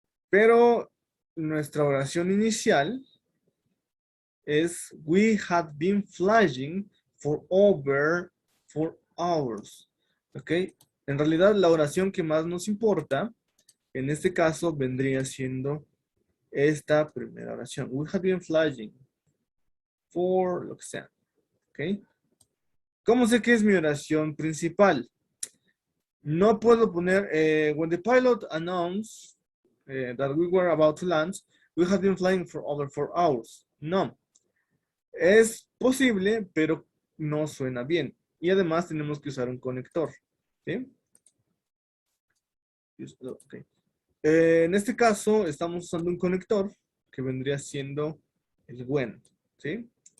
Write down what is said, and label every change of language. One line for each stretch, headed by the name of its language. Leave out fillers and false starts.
Spanish: Pero nuestra oración inicial es
English: we had been flying for over hours. ¿Ok?
Spanish: En realidad, la oración que más nos importa, en este caso, vendría siendo esta primera oración.
English: We have been flying for
Spanish: lo que sea. ¿Ok? ¿Cómo sé que es mi oración principal? No puedo poner,
English: when the pilot announced that we were about to land, we have been flying for over 4 hours.
Spanish: No. Es posible, pero no suena bien. Y además tenemos que usar un conector. ¿Sí? Okay. En este caso, estamos usando un conector que vendría siendo el when. ¿Sí?